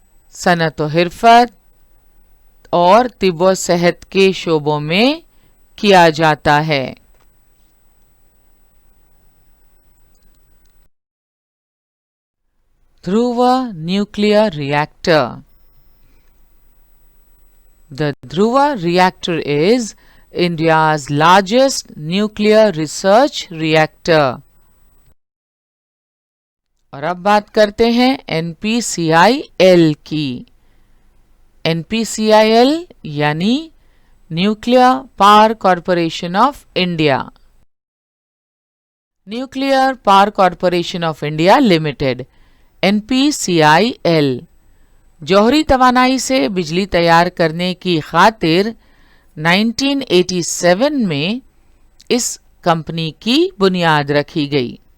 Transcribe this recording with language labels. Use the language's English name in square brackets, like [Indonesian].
[Urdu] صنعت و حرفت اور طب و صحت کے شعبوں میں کیا جاتا ہے۔ Dhruva nuclear reactor. [English] The Dhruva reactor is India's largest nuclear research reactor. [Urdu] اور اب بات کرتے ہیں NPCIL کی۔ NPCIL یعنی nuclear power corporation of India. Nuclear power corporation of India limited NPCIL جوہری توانائی سے بجلی تیار کرنے کی خاطر 1987 میں اس کمپنی کی بنیاد رکھی گئی۔